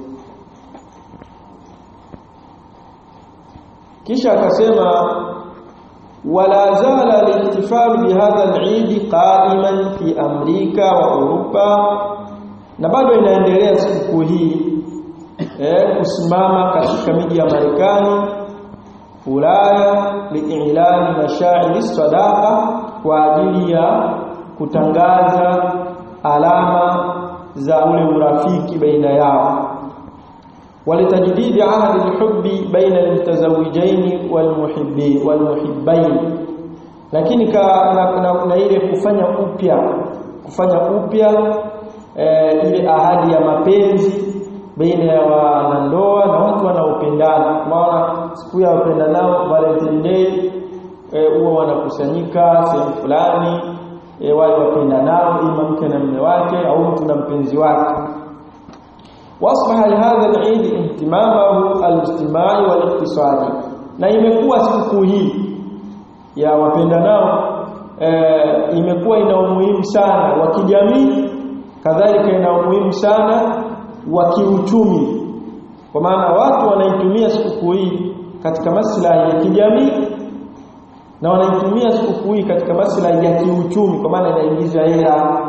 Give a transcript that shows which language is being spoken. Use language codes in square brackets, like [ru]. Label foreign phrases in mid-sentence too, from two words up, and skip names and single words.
[sw] Kisha akasema [ar] ولا زال الاحتفال بهذا العيد قائما في أمريكا وأوروبا, [sw] na bado inaendelea siku hii kusimama katika miji ya Marekani, Ulaya, [ar] لإعلان مشاعر صداقة, [sw] kwa ajili ya kutangaza alama za ule urafiki baina yao. [ar] ولتجديد عهد الحب بين المتزوجين والمحبين. [sw] Lakini na ile kufanya upya ile ahadi ya mapenzi baina ya wanandoa na watu wanaopendana. Maana siku ya wapendanao [en] Valentine Day [sw] huwa wanakusanyika sehemu fulani, wale wapendanao, ima mke na mume wake au mtu na mpenzi wake. [ar] واصبح لهذا العيد اهتمامه الاجتماعي والاقتصادي, [sw] na imekuwa siku hii ya wapendanao imekuwa ina umuhimu sana wa kijamii, kadhalika ina umuhimu sana wa kiuchumi, kwa maana watu wanaitumia siku hii katika maslahi ya kijamii na wanaitumia siku hii katika maslahi ya kiuchumi, kwa maana inaingiza hela.